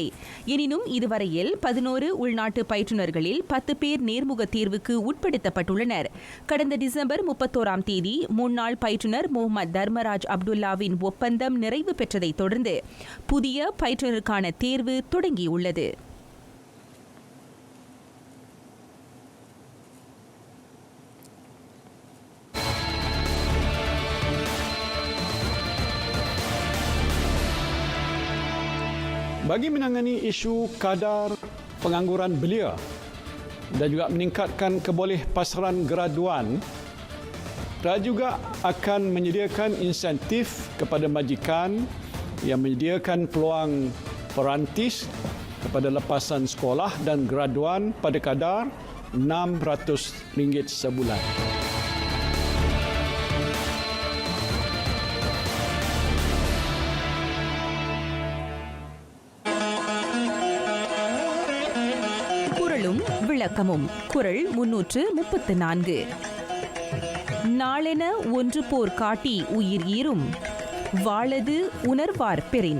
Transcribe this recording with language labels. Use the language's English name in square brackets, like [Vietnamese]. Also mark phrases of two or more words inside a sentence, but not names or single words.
[Tamil] எனினும் இதுவரையில் 11 உள்நாட்டு பயிற்றுனர்களில் 10 பேர் நேர்முக தேர்வுக்கு உட்படுத்தப்பட்டுள்ளனர். கடந்த டிசம்பர் 31ஆம் தேதி முன்னாள் பயிற்றுனர் முகமது தர்மராஜ் அப்துல்லாவின் ஒப்பந்தம் நிறைவு பெற்றதைத் தொடர்ந்து புதிய பயிற்றுனருக்கான தேர்வு தொடங்கியுள்ளது. [Malay] Bagi menangani isu kadar pengangguran belia dan juga meningkatkan kebolehpasaran graduan, Raja juga akan menyediakan insentif kepada majikan yang menyediakan peluang perantis kepada lepasan sekolah dan graduan pada kadar RM600 sebulan. [Tamil] விளக்கமும் குறள் 334. நாளென ஒன்று போர் காட்டி உயிர் ஈரும், வாழது உணர்வார் பெறின்.